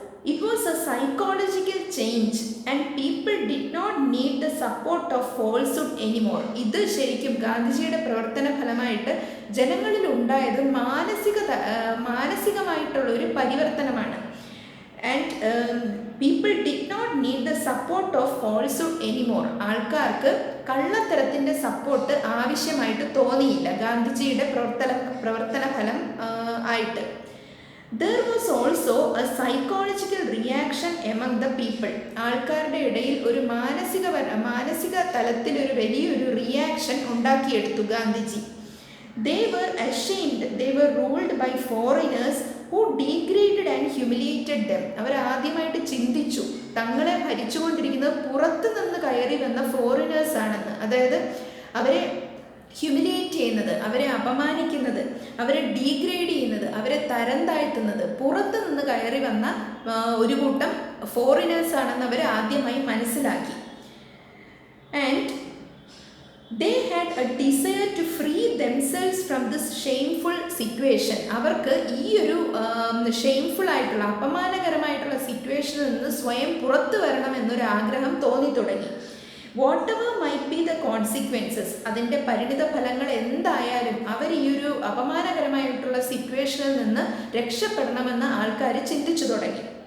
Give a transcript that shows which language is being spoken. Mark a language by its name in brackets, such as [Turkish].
[English] It was a psychological change and people did not need the support of falsehood anymore. [Malayalam] ഇത് ശരിക്കും ഗാന്ധിജിയുടെ പ്രവർത്തന ഫലമായിട്ട് ജനങ്ങളിൽ ഉണ്ടായത് മാനസികമായിട്ടുള്ള ഒരു പരിവർത്തനമാണ്. [English] And people did not need the support of falsehood anymore. [Malayalam] ആൾക്കാർക്ക് കള്ളത്തരത്തിൻ്റെ സപ്പോർട്ട് ആവശ്യമായിട്ട് തോന്നിയില്ല ഗാന്ധിജിയുടെ പ്രവർത്തന ഫലം ആയിട്ട്. [English] There was also a psychological reaction among the people. [Malayalam] ആൾക്കാരുടെ ഇടയിൽ ഒരു മാനസിക തലത്തിൽ ഒരു വലിയൊരു reaction ഉണ്ടാക്കിയെടുത്തു Gandhiji. [English] They were ashamed. They were ruled by foreigners who degraded and humiliated them. [Malayalam] അവർ ആദ്യമായിട്ട് ചിന്തിച്ചു തങ്ങളെ ഭരിച്ചുകൊണ്ടിരിക്കുന്നത് പുറത്തു നിന്ന് കയറി വന്ന ഫോറിനേഴ്സ് ആണെന്ന്. അതായത് അവരെ ഹ്യൂമിലിയേറ്റ് ചെയ്യുന്നത്, അവരെ അപമാനിക്കുന്നത്, അവരെ ഡീഗ്രേഡ് ചെയ്യുന്നത്, അവരെ തരം താഴ്ത്തുന്നത് പുറത്തു നിന്ന് കയറി വന്ന ഒരു കൂട്ടം ഫോറിനേഴ്സ് ആണെന്ന് അവർ ആദ്യമായി മനസ്സിലാക്കി. [English] And they had a desire to free themselves from this shameful situation. [Malayalam] അവർക്ക് ഈ ഒരു ഷെയിംഫുൾ ആയിട്ടുള്ള അപമാനകരമായിട്ടുള്ള സിറ്റുവേഷനിൽ നിന്ന് സ്വയം പുറത്തു വരണം എന്നൊരു ആഗ്രഹം തോന്നി തുടങ്ങി. [English] whatever might be the consequences, [Malayalam] അതിൻ്റെ പരിണിത ഫലങ്ങൾ എന്തായാലും അവർ ഈ ഒരു അപമാനകരമായിട്ടുള്ള സിറ്റുവേഷനിൽ നിന്ന് രക്ഷപ്പെടണമെന്ന് ആൾക്കാർ ചിന്തിച്ചു തുടങ്ങി.